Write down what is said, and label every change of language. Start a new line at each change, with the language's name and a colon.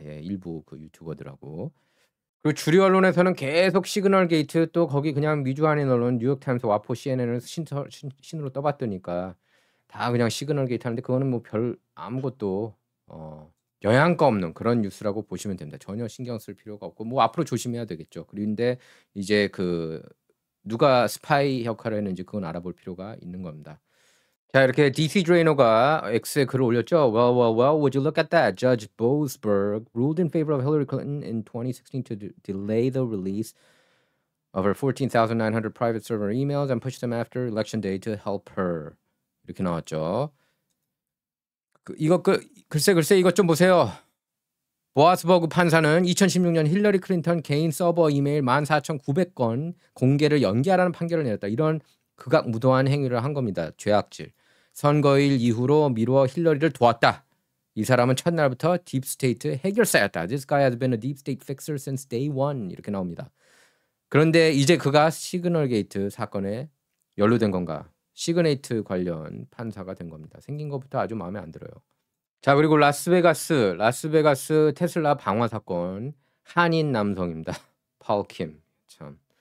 Korean: 예, 일부 그 유튜버들하고. 그리고 주류 언론에서는 계속 시그널 게이트 또 거기 그냥 미주한인 언론 뉴욕타임스, 와포, CNN을 신으로 떠받드니까 다 그냥 시그널 게이트 하는데 그거는 뭐 별 아무것도 영향가 없는 그런 뉴스라고 보시면 됩니다. 전혀 신경 쓸 필요가 없고 뭐 앞으로 조심해야 되겠죠. 그런데 이제 그 누가 스파이 역할을 했는지 그건 알아볼 필요가 있는 겁니다. 자, 이렇게 DC 드레이너가 X에 글을 올렸죠.
English: Well, would you look at that? Judge Boasberg ruled in favor of Hillary Clinton in 2016 to delay the release of her 14,900 private server emails and push them after election day to help her.
Korean: 이렇게 나왔죠. 글쎄 이것 좀 보세요. 보아스버그 판사는 2016년 힐러리 클린턴 개인 서버 이메일 14,900건 공개를 연기하라는 판결을 내렸다. 이런 극악무도한 행위를 한 겁니다. 죄악질. 선거일 이후로 미루어 힐러리를 도왔다. 이 사람은 첫날부터 딥스테이트 해결사였다.
English: This guy has been a deep state fixer since day one.
Korean: 이렇게 나옵니다. 그런데 이제 그가 시그널 게이트 사건에 연루된 건가? 시그네이트 관련 판사가 된 겁니다. 생긴 것부터 아주 마음에 안 들어요. 자, 그리고 라스베가스 테슬라 방화 사건 한인 남성입니다. 파울 킴. 참.